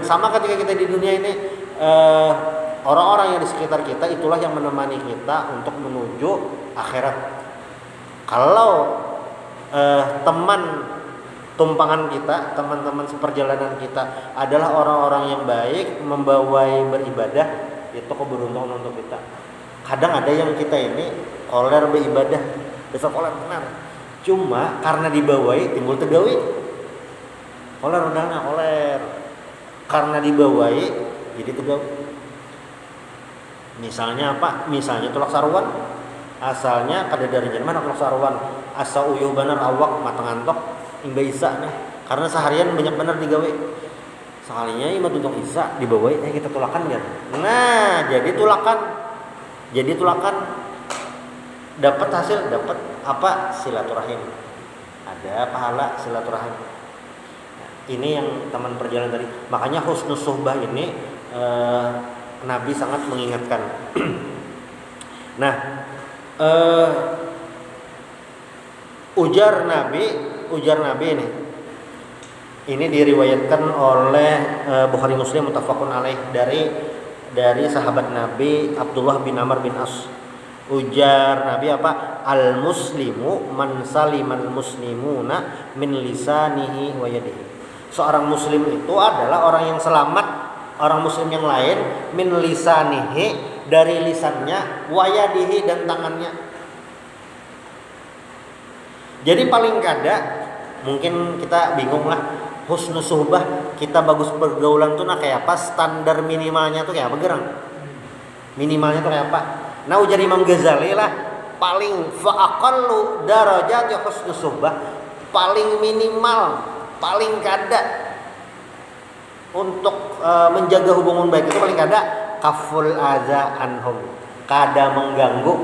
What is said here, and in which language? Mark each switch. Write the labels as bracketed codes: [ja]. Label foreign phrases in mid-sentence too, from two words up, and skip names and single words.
[id] Sama ketika kita di dunia ini, orang-orang yang di sekitar kita itulah yang menemani kita untuk menuju akhirat. Kalau teman tumpangan kita, teman-teman seperjalanan kita adalah orang-orang yang baik, membawai beribadah, itu keberuntungan untuk kita. [bjn] Kadang ada yang kita ini koler beribadah, besok koler benar. Cuma karena dibawai timbul tegawi. Koler udahnya koler. Karena dibawai jadi tegawi. Misalnya apa? Misalnya tulak sarwan. Asalnya kada dari mana tulak sarwan. Asa uyuh bener awak mata ngantok imba isa nih. Karena seharian banyak bener digawe. Sekalinya imba tuntung isa dibawai kita tulakan kan. [id] Nah, jadi tulakan dapat hasil, dapat apa? Silaturahim. Ada pahala silaturahim. Nah, ini yang teman perjalanan tadi. Makanya [ar] husnus suhbah [id] ini Nabi sangat mengingatkan. Nah, ujar Nabi ini diriwayatkan oleh Bukhari Muslim [ar] muttafaqun alaih [id] dari sahabat Nabi Abdullah bin Amr bin As. [bjn] Ujar Nabi apa? [ar] Al muslimu man salimal muslimuna min lisanihi wa yadihi. [id] Seorang muslim itu adalah orang yang selamat, orang muslim yang lain [ar] min lisanihi, [id] dari lisannya, [ar] wa yadihi, [id] dan tangannya. [bjn] Jadi paling kada mungkin kita bingung lah, [ar] husnus suhbah, [bjn] kita bagus pergaulan tuh nah kayak apa, standar minimalnya tuh kayak apa gerang? Minimalnya tuh kayak apa? Nah ujar Imam Ghazali lah, paling [ar] fa'aqallu darajat ya husnus suhbah, [bjn] paling minimal, paling kada untuk menjaga hubungan baik itu paling kada [ar] kaful aza anhum, [bjn] kada mengganggu.